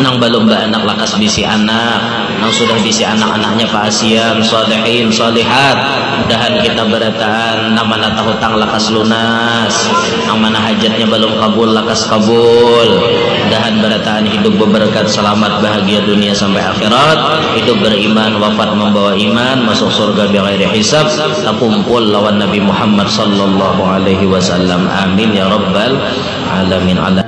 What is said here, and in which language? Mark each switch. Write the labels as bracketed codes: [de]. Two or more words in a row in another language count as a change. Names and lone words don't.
[bjn] nang balum anak lakas bisi anak, nang sudah bisi anak-anaknya paasian, solehin, solehat, dahan kita berataan, nang mana hutang lakas lunas, nang mana hajatnya balum kabul lakas kabul, dahan berataan hidup berberkat, selamat, bahagia dunia sampai akhirat, hidup beriman, wafat membawa iman, masuk surga [ar] بغير حساب, [bjn] takumpul lawan Nabi Muhammad [ar] صلى الله عليه وسلم. آمين يا رب العالمين.